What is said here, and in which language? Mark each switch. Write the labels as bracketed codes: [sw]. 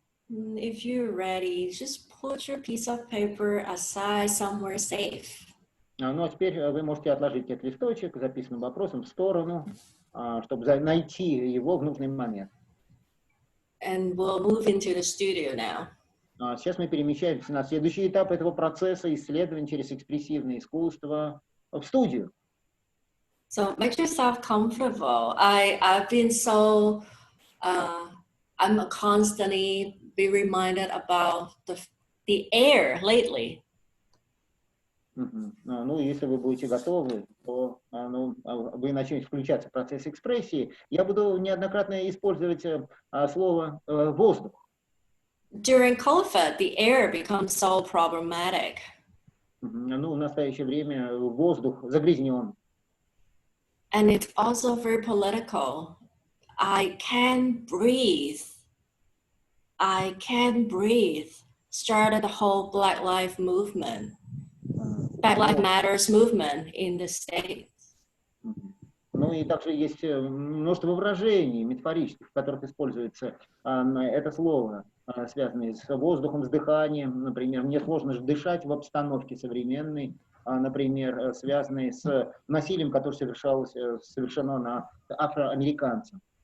[en] If you're ready, just put your piece of paper aside somewhere safe. [ru] Ну, а теперь вы можете отложить этот листочек с записанным вопросом в сторону, чтобы найти его в нужный момент. [en] And we'll move into the studio now. [ru] Сейчас мы перемещаемся на следующий этап этого процесса исследования через экспрессивное искусство в студию. [en] So make yourself comfortable. I've been so, I'm constantly be reminded about the air lately. [ru] Ну, если вы будете готовы, то вы начнете включаться в процесс экспрессии. Я буду неоднократно использовать слово «воздух». [en] During COVID, the air becomes so problematic. [ru] Ну, в настоящее время воздух загрязнен. [en] And it's also very political. I can't breathe. I can't breathe. Started the whole Black Lives movement. Black Lives Matters movement in the States. [ru] Ну и также есть множество выражений метафорических, в которых используется это слово, связанное с воздухом, с дыханием. Например, мне сложно дышать в обстановке современной, например, связанные с насилием, которое совершено над афроамериканцем.